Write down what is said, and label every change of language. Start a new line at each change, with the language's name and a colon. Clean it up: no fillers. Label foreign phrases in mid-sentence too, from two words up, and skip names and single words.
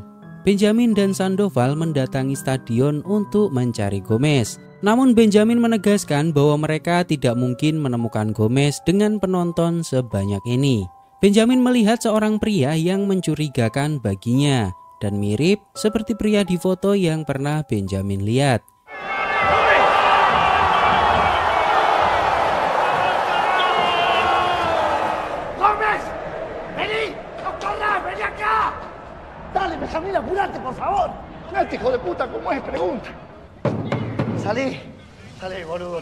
Indonesian: Benjamin dan Sandoval mendatangi stadion untuk mencari Gomez. Namun Benjamin menegaskan bahwa mereka tidak mungkin menemukan Gomez dengan penonton sebanyak ini. Benjamin melihat seorang pria yang mencurigakan baginya dan mirip seperti pria di foto yang pernah Benjamin lihat.
Spanish: ¡Gómez! ¡Vení! ¡Doctora! ¡Vení acá! ¡Dale, Benjamín, apurate, por favor! Este hijo de puta, ¿cómo es? Pregunta. Salí, boludo.